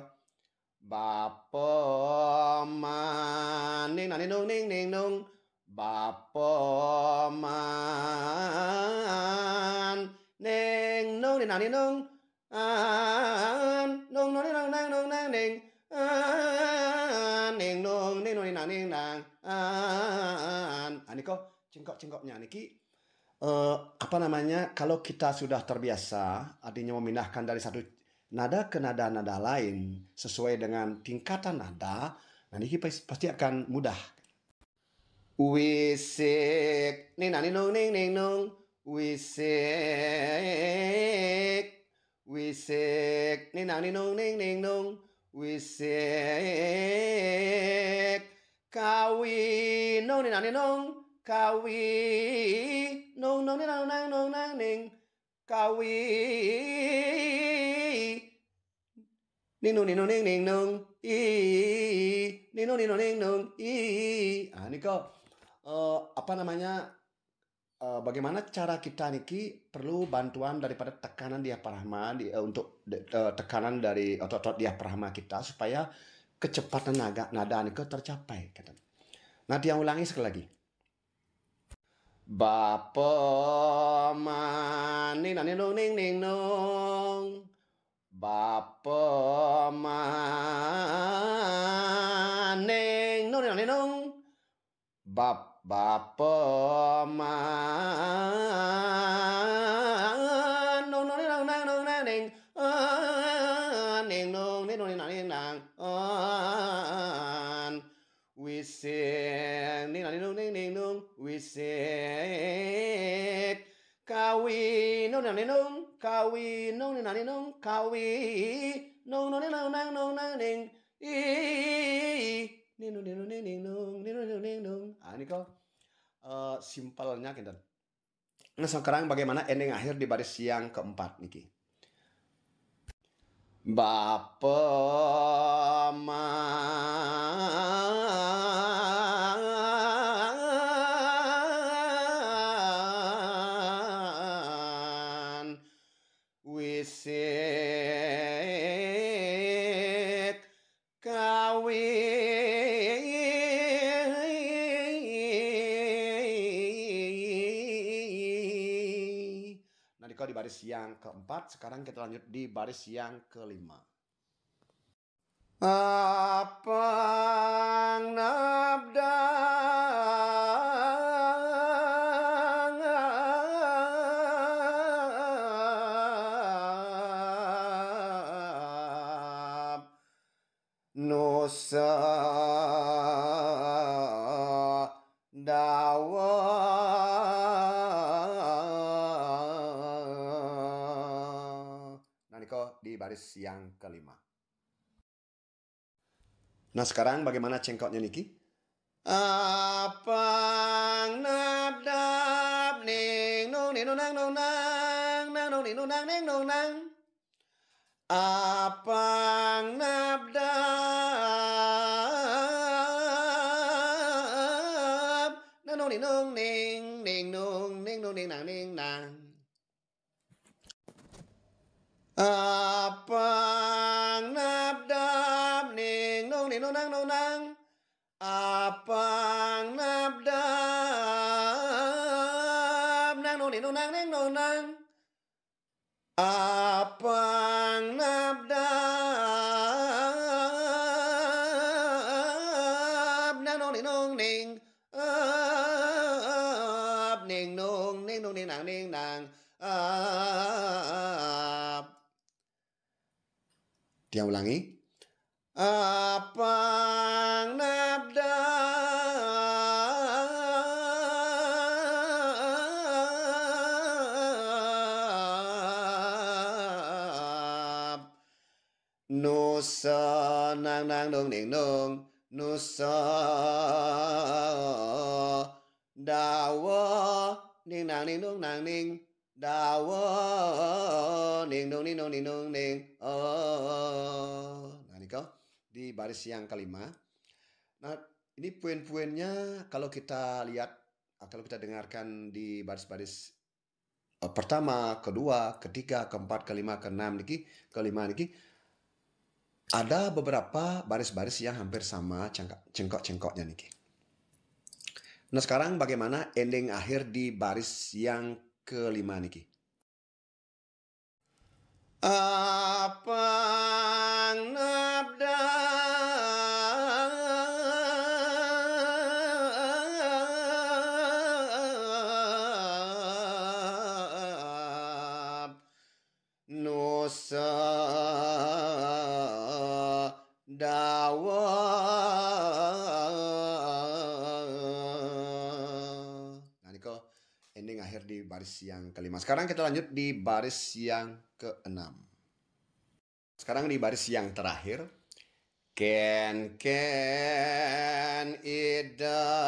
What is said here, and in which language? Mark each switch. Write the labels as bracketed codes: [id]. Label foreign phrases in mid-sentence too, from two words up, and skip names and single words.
[id] Bapa man ning nang ning nong ning ning nong. Bapa man ning nong ning nang ning nong nong nong ning nong nang nong nang ning ning nong ning nong ning nang ning nang niko cengkok-cengkoknya niki. Apa namanya, kalau kita sudah terbiasa artinya memindahkan dari satu nada ke nada-nada lain sesuai dengan tingkatan nada, nah ini pasti akan mudah. Wisik ning nang ning nong ning ning nong. Wisik wisik ning nang ning nong ning ning nong. Wisik kawi nong ning nang ning nong. Kawi nong nong ning nang nang nong nang ning. Kawi ning nong ning nong ning ning nong i ning nong ning nong ning nong i. Niko apa namanya, bagaimana cara kita niki perlu bantuan daripada tekanan diafragma untuk tekanan dari otot-otot diafragma kita supaya kecepatan nada niko tercapai. Nah, dia ulangi sekali lagi. Bapa maning nang ning ning ning nong. Bapa maning nong ning nong. Bapa man nong nong nang nang nong nang ning ning nong ning nong nang ning nang we sing ning nong ning ning nong we sing kawi nong nang nong kawi nong nang nong kawi nong nong nang nang nong nang ning i ning nong ning nong ning nong ning nong ning nong. Ini kok simpelnya gitu. Nah, sekarang bagaimana ending akhir di baris yang keempat niki? [sas] Bapa man wisik kawi [id] di baris yang keempat. Sekarang kita lanjut di baris yang kelima. [sas] Apang nabdang nusa dawa [id] di baris yang kelima. Nah, sekarang bagaimana cengkoknya niki? Apang nabdab ning nong ning nong nang nong nang nang nong ning nong nang ning nong nang. Apang nabdab nang nong ning nong ning ning nong ning nong ning nang ning nang. Apang nabdab ning nong nang nong nang. Apang nabdab nang nong nang ning nong nang. Apang nabdab nang nong ning ning nong ning nang ning nang. Dia ulangi. Apang nabdab nusa nang nang dong ning nong nusa dawa ning nang ning dong nang ning dawa ning dong ning dong ning dong ning nah, ini kau di baris yang kelima. Nah, ini poin-poinnya kalau kita lihat, kalau kita dengarkan di baris-baris pertama, kedua, ketiga, keempat, kelima, keenam niki, kelima niki, ada beberapa baris-baris yang hampir sama cengkok-cengkoknya niki. Nah, sekarang bagaimana ending akhir di baris yang kelima niki? [sas] Apang nabdab nusa dawa. [id] Nah, ini kok ending akhir di baris yang kelima. Sekarang kita lanjut di baris yang keenam. Sekarang di baris yang terakhir. [sas] Ken ida